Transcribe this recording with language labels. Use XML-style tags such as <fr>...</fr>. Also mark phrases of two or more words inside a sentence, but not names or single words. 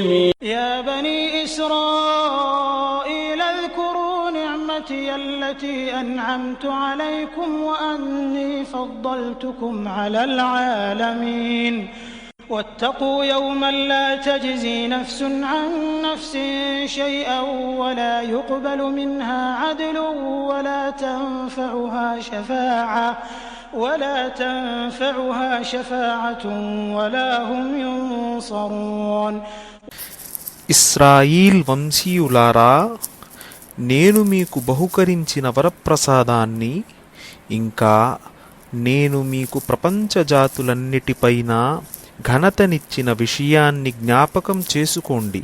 <ar>يا بني إسرائيل اذكروا نعمتي التي أنعمت عليكم وأني فضلتكم على العالمين واتقوا يوما لا تجزي نفس عن نفس شيئا ولا يقبل منها عدل ولا تنفعها شفاعة ولا هم ينصرون.</ar> <te>ఇశ్రాయీల్ వంశీయులారా, నేను మీకు బహుకరించిన వరప్రసాదాన్ని, ఇంకా నేను మీకు ప్రపంచ జాతులన్నిటిపైన ఘనతనిచ్చిన విషయాన్ని జ్ఞాపకం చేసుకోండి.</te>